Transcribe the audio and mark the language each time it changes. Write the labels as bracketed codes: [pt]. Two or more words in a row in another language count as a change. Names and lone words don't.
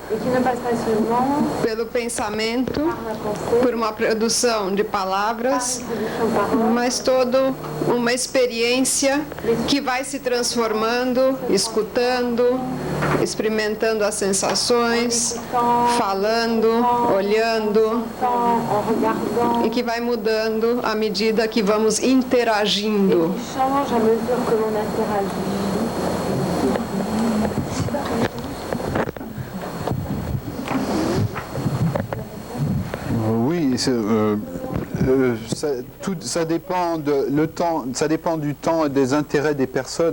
[pt] pelo pensamento, por uma produção de palavras, mas toda uma experiência que vai se transformando, escutando, experimentando as sensações, falando, olhando, e que vai mudando à medida que vamos interagindo. [fr] Oui, ça dépend ça dépend du temps et des intérêts des personnes.